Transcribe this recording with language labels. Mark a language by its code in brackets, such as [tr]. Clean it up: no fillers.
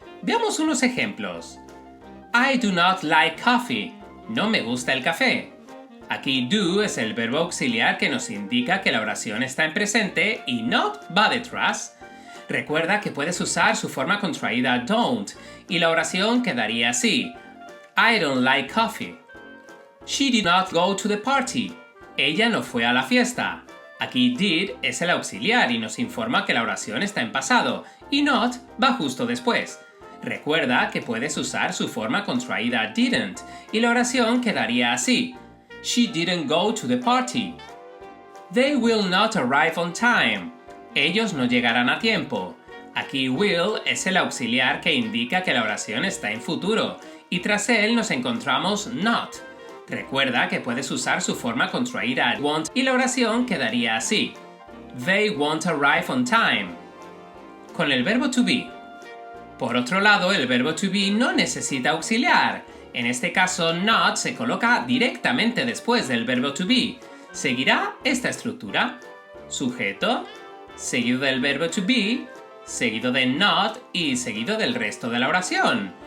[es] Veamos unos ejemplos. [en] I do not like coffee. [es] No me gusta el café. Aquí do es el verbo auxiliar que nos indica que la oración está en presente y not va detrás. Recuerda que puedes usar su forma contraída don't y la oración quedaría así. [en] I don't like coffee. She did not go to the party. [es] Ella no fue a la fiesta. Aquí did es el auxiliar y nos informa que la oración está en pasado y not va justo después. Recuerda que puedes usar su forma contraída didn't y la oración quedaría así. [en] She didn't go to the party. They will not arrive on time. [es] Ellos no llegarán a tiempo. Aquí will es el auxiliar que indica que la oración está en futuro y tras él nos encontramos not. Recuerda que puedes usar su forma contraída won't y la oración quedaría así. [en] They won't arrive on time. [es] Con el verbo to be. Por otro lado, el verbo to be no necesita auxiliar. En este caso, not se coloca directamente después del verbo to be. Seguirá esta estructura. Sujeto, seguido del verbo to be, seguido de not y seguido del resto de la oración.